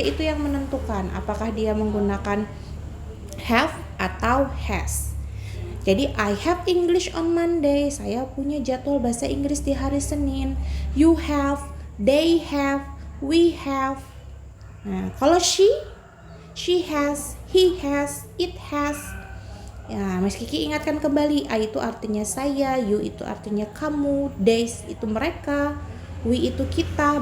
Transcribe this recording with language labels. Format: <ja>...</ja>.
<id>Itu yang menentukan apakah dia menggunakan have atau has.</id> <en>Jadi I have English on Monday.</en> <id>Saya punya jadwal bahasa Inggris di hari Senin.</id> <en>You have, they have, we have.</en> <id>Nah, kalau</id> <en>she has, he has, it has.</en> <id>Ya, Mas Kiki ingatkan kembali, I itu artinya saya, you itu artinya kamu, they itu mereka, we itu kita.</id>